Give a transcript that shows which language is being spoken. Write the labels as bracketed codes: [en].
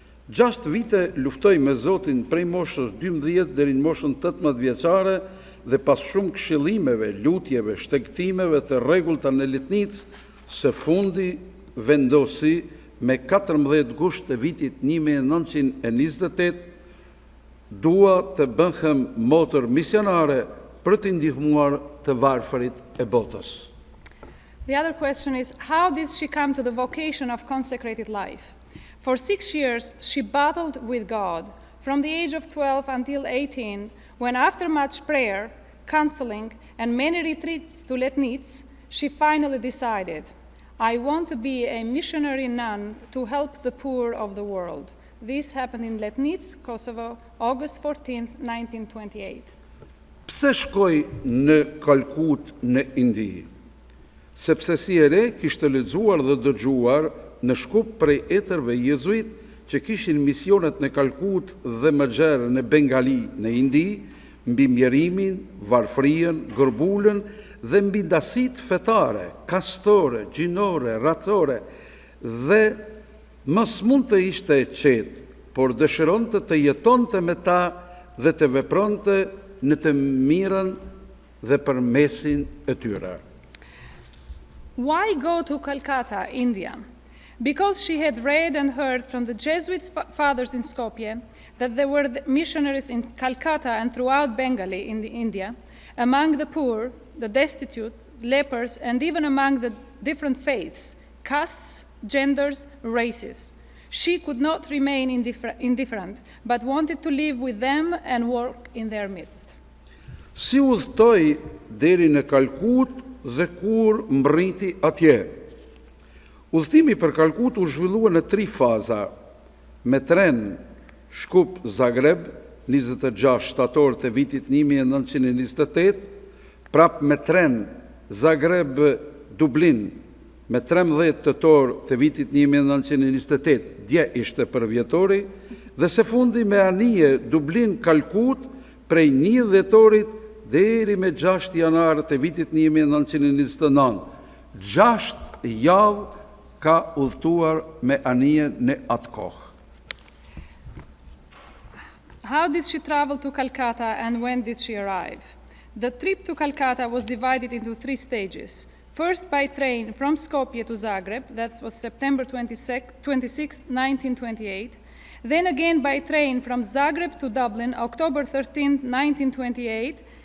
[sq] 6 vite luftoi me Zotin prej moshës 12 deri në moshën 18 vjeçare dhe pas shumë këshillimeve, lutjeve, shtegtimeve të rregullta në Letnicë, së fundi vendosi me 14 gusht të vitit 1928 dua të bëhem motër misionare për të ndihmuar të varfërit e botës. [en] The other question is, how did she come to the vocation of consecrated life? For 6 years, she battled with God, from the age of 12 until 18, when after much prayer, counseling, and many retreats to Letnice, she finally decided, I want to be a missionary nun to help the poor of the world. This happened in Letnice, Kosovo, August 14, 1928. [sq] Pse shkoi në Kalkut në Indi? Sepse si e re kishte lexuar dhe dëgjuar në Shkup prej etërve jezuit që kishin misionet në Kalkut dhe më gjerë në Bengali në Indi, mbi mjerimin, varfërien, gërbulën dhe mbi dasit fetare, kastore, gjinore, racore dhe mos mund të ishte e qetë, por dëshironte të jetonte me ta dhe të vepronte në të mirën dhe për mesin e tyre. [en] Why go to Calcutta, India? Because she had read and heard from the Jesuit fathers in Skopje that there were missionaries in Calcutta and throughout Bengali in India, among the poor, the destitute, lepers, and even among the different faiths, castes, genders, races. She could not remain indifferent, but wanted to live with them and work in their midst. [sq] si udhtoi deri në Kalkut dhe kur mbriti atje. Udhtimi për Kalkut u zhvillua në 3 faza, me tren Shkup Zagreb, 26 shtator të vitit 1928, prap me tren Zagreb Dublin, me 13 tetor të vitit 1928, dje ishte përvjetori, dhe së fundi me anije Dublin Kalkut prej 1 dhjetorit deri me 6 janar të vitit 1929. 6 javë ka udhëtuar me anije në atë kohë. [en] How did she travel to Calcutta and when did she arrive? The trip to Calcutta was divided into 3 stages. First by train from Skopje to Zagreb, that was September 26, 1928. Then again by train from Zagreb to Dublin, October 13, 1928.